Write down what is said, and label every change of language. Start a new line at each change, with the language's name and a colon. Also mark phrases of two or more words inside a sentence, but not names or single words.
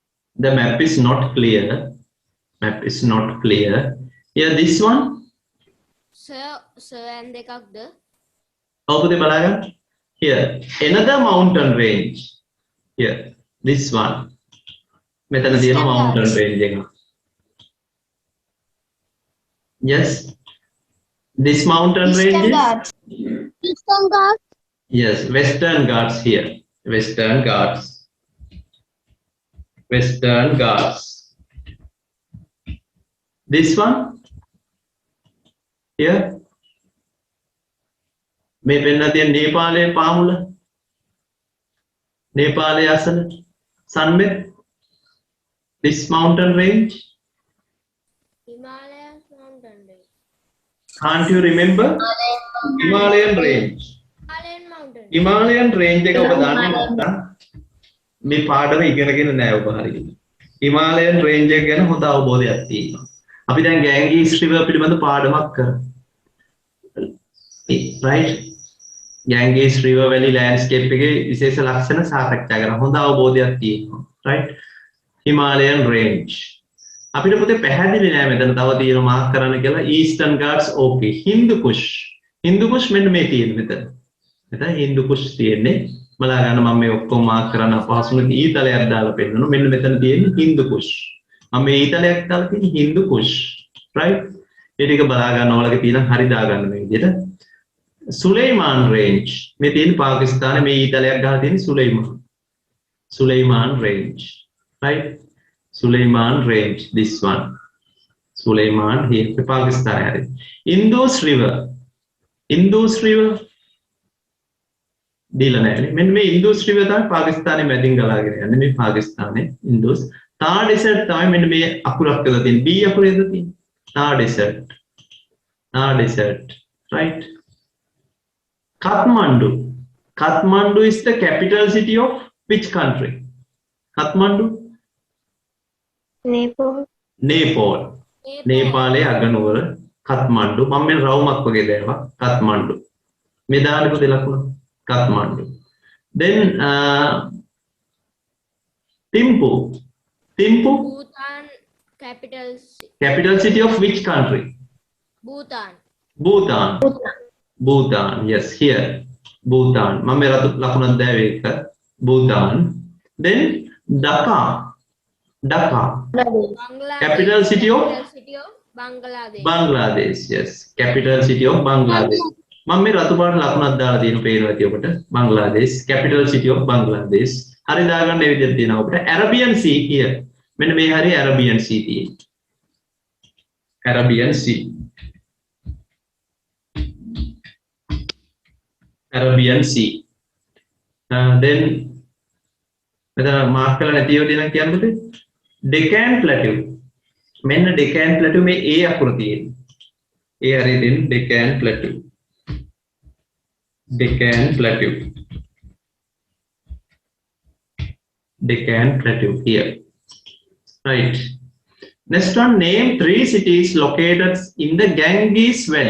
English: The map is not clear. Map is not clear. Yeah, this one.
Sinhala: සර් and දෙකක්ද? ඔබද බලන්න.
English: Here, another mountain range. Here, this one.
Sinhala: මෙතන තියෙන
English: mountain range
Sinhala: එක.
English: Yes. This mountain range is Eastern Ghats. yes, Western Ghats here. Western Ghats. Western Ghats. This one here.
Sinhala: මේ පෙන්නලා තියෙන නේපාලයේ පාමුල. නේපාලයේ අසල Sunmet.
English: This mountain range. Himalaya mountain range. Can't you remember? Himalayan range. Himalayan mountain.
Sinhala: Himalayan range එක ඔබ දන්නේ නැත්නම් මේ පාඩම ඉගෙනගෙන නැහැ ඔබ හරියට. Himalayan range එක ගැන හොඳ අවබෝධයක් තියෙනවා. අපි දැන් Ganges River පිළිබඳ පාඩමක් කරමු.
English: Right? Ganges River Valley landscape
Sinhala: එකේ විශේෂ ලක්ෂණ සාකච්ඡා කරන හොඳ අවබෝධයක් තියෙනවා. Right? Himalayan range. අපිට පොතේ පැහැදිලි නෑ මෙතන තව තියෙන මාක් කරන්න කියලා Eastern Ghats okay. Hindu Kush. Hindu Kush මෙන්න මේ තියෙන මෙතන. මෙතන Hindu Kush තියෙන්නේ. බලා ගන්න මම මේ ඔක්කොම මාක් කරන්න අපහසුන ඊතලයක් දාලා පෙන්නනවා. මෙන්න මෙතන තියෙන්නේ Hindu Kush. මම මේ ඊතලයක් දාලා තියෙන්නේ Hindu Kush. Right? ඒ ටික බලා ගන්න ඕලගේ තියෙන හරි දා ගන්න මේ විදිහට. Suleiman range. මේ තියෙන පාකිස්තානයේ මේ ඊතලයක් ගහලා තියෙන Suleiman.
English: Suleiman range. Right? Suleiman range, this one. Suleiman here, Pakistan. Indus River. Indus River.
Sinhala: දීලා නැහැ. මෙන්න මේ Indus River තමයි පාකිස්තානයේ මැදින් ගලාගෙන යන්නේ. මේ පාකිස්තානයේ Indus. Thar Desert තමයි මෙන්න මේ අකුරක් කියලා තියෙන්නේ. B අකුරේද තියෙන්නේ.
English: Thar Desert. Thar Desert. Right? Kathmandu. Kathmandu is the capital city of which country? Kathmandu? Nepal. Nepal.
Sinhala: නේපාලයේ අගනුවර කත්මණ්ඩු. මම මේ රවුමක් වගේ දැම්මා කත්මණ්ඩු. මේ දාන්න පොතේ ලකුණ කත්මණ්ඩු.
English: Then Thimphu. Thimphu. Bhutan Capital city of which country? Bhutan. Bhutan. Bhutan. Yes, here. Bhutan.
Sinhala: මම මේ ලකුණක් දැවේ එක.
English: Bhutan. Then Dhaka. Dhaka. Bangladesh. Capital city of Bangladesh. Bangladesh. Yes, capital city of Bangladesh.
Sinhala: මම මේ රතු පාට ලකුණක් දාලා තියෙන පේනවා ඇති ඔබට.
English: Bangladesh, capital city of Bangladesh.
Sinhala: හරි දාගන්න මේ විදිහට තියෙනවා ඔබට.
English: Arabian Sea here.
Sinhala: මෙන්න මේ හරිය Arabian Sea තියෙන්නේ.
English: Arabian Sea. Arabian Sea.
Sinhala: Then මෙතන මාක් කරලා නැති ඒවා දෙනවා කියන්නකද? Deccan Plateau. මෙන්න Deccan Plateau මේ A අකුර තියෙන්නේ. ඒ හරිය දෙන්න Deccan Plateau. Deccan Plateau.
English: Deccan Plateau here. Right. Next one, name 3 cities located in the Ganges Valley.